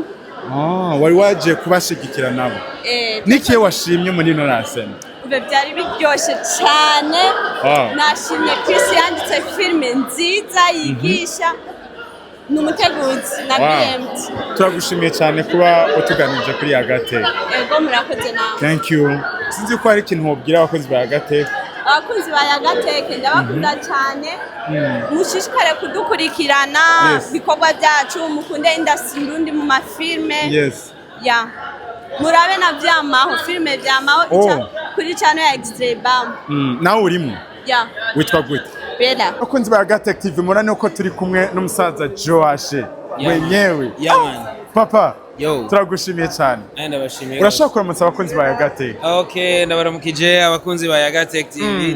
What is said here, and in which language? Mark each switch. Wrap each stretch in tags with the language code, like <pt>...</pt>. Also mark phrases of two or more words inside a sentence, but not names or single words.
<rn>Wari waje kubashigikira nabo. Niki washimye muri no rasema? Byari biryoshye cyane. Nashimye Chris yanditse filime nziza yigisha. Numuteguzi na BMT. Turagushimiye cyane kuba utuganije kuri Yagate. Ego murakoze nawe.</rn> <en>Thank you.</en> <rn>Sinzi ko hari ikintu wobwira abakozi ba Yagate. Abakozi ba Yagate ndabakunda cyane. Mushishikare kudukurikirana bikorwa byacu mukunde industry ndundi mu mafilme. Yes. Murabe na byamaho filme byamaho kuri channel ya Extreme. Nawe urimo? Witwa gute? Bela. Abakunzi ba Yagate TV murane uko turi kumwe n'umusaza Joashe wenyewe. Man. Papa Yo. Turagushimiye cyane. Ndabashimiye. Urashaka kuramutsa abakunzi ba Yagatech? Okay, ndabaramukije abakunzi ba Yagatech TV.</rn>